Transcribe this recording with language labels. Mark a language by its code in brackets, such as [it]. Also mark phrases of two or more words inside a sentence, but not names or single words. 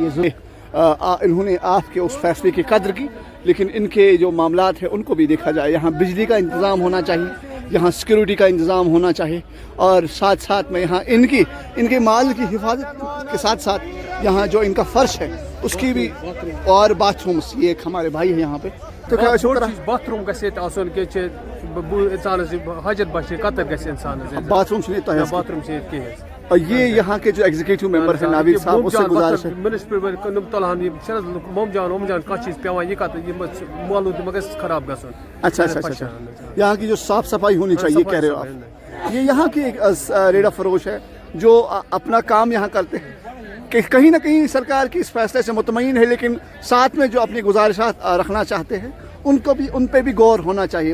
[ur] یہ انہوں نے آپ کے اس فیصلے کی قدر کی، لیکن ان کے جو معاملات ہیں ان کو بھی دیکھا جائے. یہاں بجلی کا انتظام ہونا چاہیے، یہاں سیکیورٹی کا انتظام ہونا چاہیے، اور ساتھ ساتھ میں یہاں ان کے مال کی حفاظت کے ساتھ ساتھ یہاں جو ان کا فرش ہے اس کی بھی، اور باتھ رومس. یہ ایک ہمارے بھائی ہیں یہاں پہ. تو [ks] باتھ روم گژھِ آسُن کہِ اِنسانَس حاجت باشِ قطر گژھِ اِنسانَس باتھ روم چھُنہٕ ییٚتہِ تۄہہِ باتھ روم چھِ ییٚتہِ کِہیٖنۍ. [ur] اور یہ یہاں کے جو ایگزیکٹو ممبر ہیں ناوید صاحب، اس سے گزارش ہے [ks] تُلہن یِم چھِنہٕ حظ موم جان کانٛہہ چیٖز پیٚوان یہِ کَتھ یِم مولوٗد ما گژھِ خراب گژھُن. [ur] اچھا یہاں کی جو صاف صفائی ہونی چاہیے کہہ رہے ہو آپ. یہ یہاں کی ایک ریڑھا فروش ہے جو اپنا کام یہاں کرتے ہیں. کہ کہیں نہ کہیں سرکار کی اس فیصلے سے مطمئن ہے، لیکن ساتھ میں جو اپنی گزارشات رکھنا چاہتے ہیں ان پہ بھی غور ہونا چاہیے.